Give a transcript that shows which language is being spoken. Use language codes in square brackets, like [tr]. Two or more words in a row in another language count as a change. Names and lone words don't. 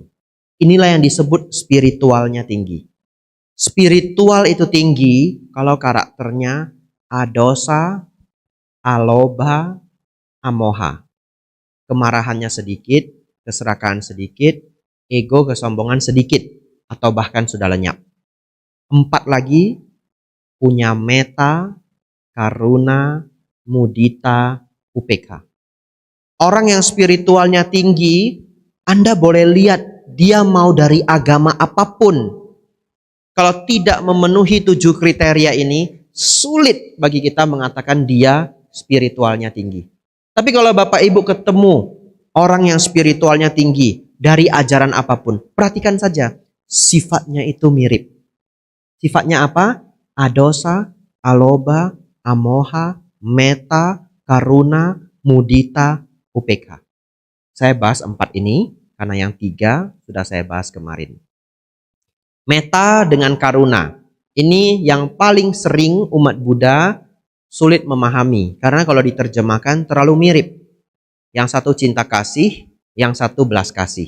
[id] Inilah yang disebut spiritualnya tinggi. Spiritual itu tinggi kalau karakternya [pi] adosa, alobha, amoha. [id] Kemarahannya sedikit, keserakahan sedikit, ego, kesombongan sedikit, atau bahkan sudah lenyap. 4 lagi, punya meta, [pi] karuna, mudita, upekha. [id] Orang yang spiritualnya tinggi, Anda boleh lihat dia mau dari agama apapun. Kalau tidak memenuhi 7 kriteria ini, sulit bagi kita mengatakan dia spiritualnya tinggi. Tapi kalau Bapak Ibu ketemu orang yang spiritualnya tinggi dari ajaran apapun, perhatikan saja, sifatnya itu mirip. Sifatnya apa? [pi] Adosa, alobha, amoha, meta, karuna, mudita, upekha. [id] Saya bahas 4 ini karena yang 3 sudah saya bahas kemarin. Metta dengan karuna. Ini yang paling sering umat Buddha sulit memahami. Karena kalau diterjemahkan terlalu mirip. Yang satu cinta kasih, yang satu belas kasih.